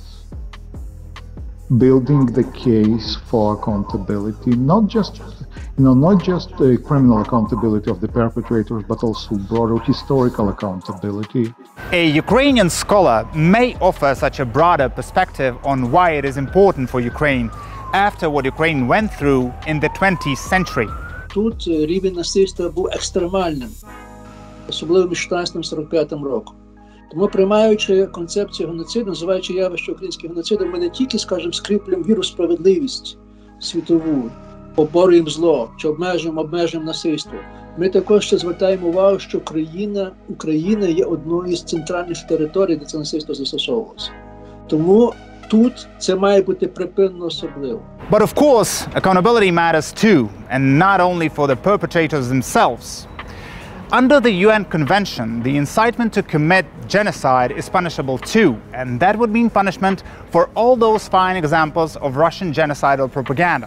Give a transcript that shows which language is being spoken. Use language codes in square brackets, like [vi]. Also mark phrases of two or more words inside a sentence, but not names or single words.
[en] Building the case for accountability, not just the criminal accountability of the perpetrators, but also broader historical accountability. A Ukrainian scholar may offer such a broader perspective on why it is important for Ukraine after what Ukraine went through in the 20th century. [uk] Тут рівень насильства був екстремальним, особливо між 14-45 роком. Тому, приймаючи концепцію геноциду, називаючи явище українського геноциду, ми не тільки, скріплюємо віру в справедливість світову, поборюємо зло, чи обмежуємо насильство. Ми також ще звертаємо увагу, що Україна є одною з центральних територій, де це насильство застосовувалося. Тому тут це має бути припинено особливо. [en] But of course, accountability matters too, and not only for the perpetrators themselves. under the UN Convention, the incitement to commit genocide is punishable too, and that would mean punishment for all those fine examples of Russian genocidal propaganda.